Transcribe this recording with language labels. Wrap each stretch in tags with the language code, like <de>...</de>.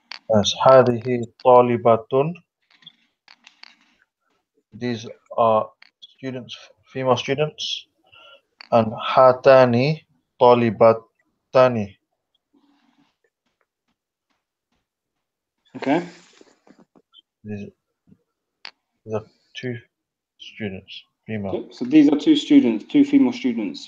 <ar>Yes, هذه طالبة.</ar> <en>These are students, female students.</en> <ar>And هاتان طالبتان.</ar> <en>Okay. These are 2 students, female. Okay. So these are 2 students, 2 female students.</en>